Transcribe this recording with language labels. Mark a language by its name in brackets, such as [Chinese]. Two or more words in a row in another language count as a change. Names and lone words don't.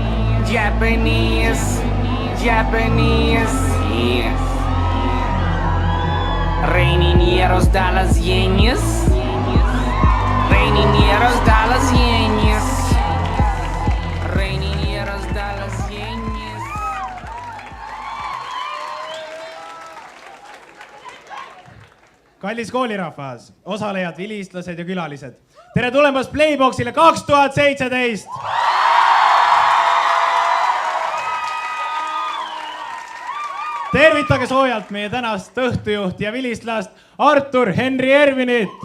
[English] Yeah. Raining euros, dollars, yenes. Raining euros, dollars, yenes. Raining euros, dollars, yenes. [Estonian] Kallis koolirahvas, osalejad, vilistlased ja külalised. Tere tulemast Playboxile 2017! Tervitage soojalt meie tänast õhtujuht ja vilistlast Artur Henri Ervinit.